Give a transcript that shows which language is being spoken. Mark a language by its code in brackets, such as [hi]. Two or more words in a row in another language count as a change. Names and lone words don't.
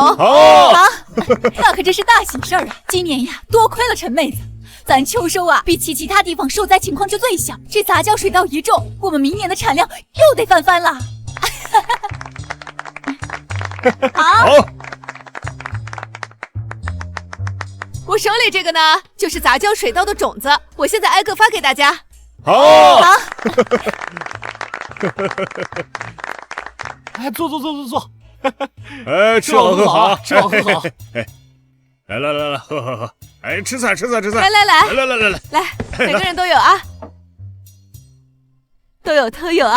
[zh] 好，那可真是大喜事兒啊！今年呀多虧了陳妹子，咱秋收啊比起其他地方受災情況就最小，這雜交水稻一種，我們明年的產量又得翻番了。好，我手裡這個呢就是雜交水稻的種子，我現在挨個發給大家。好，哎，坐，哎，吃好喝好，吃好喝好。来，喝。 哎，吃菜。来，每个人都有啊，都有啊。